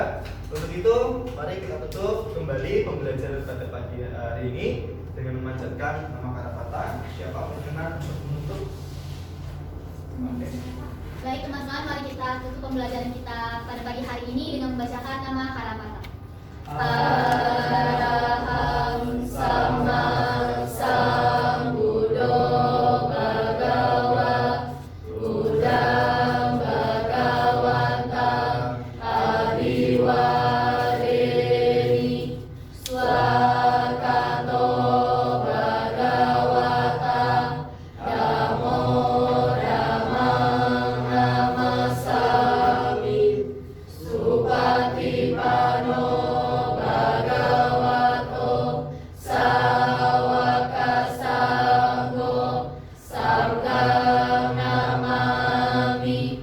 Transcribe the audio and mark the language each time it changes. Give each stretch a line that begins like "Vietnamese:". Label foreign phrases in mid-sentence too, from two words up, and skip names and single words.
Indonesian: Untuk itu, mari kita tutup kembali pembelajaran pada pagi hari ini dengan memanjatkan nama Karapata. Siapa berkenan untuk menutup? Oke. Baik teman-teman, mari kita tutup pembelajaran kita pada pagi hari ini dengan membacakan nama Karapata.
Pali: Araham sama sambuddho bhagava buddham bhagavantam abiwadeni swakato bhagavata dhammo dhammam namasami supatipano bhagavato sawaka sanggo sanggham namami.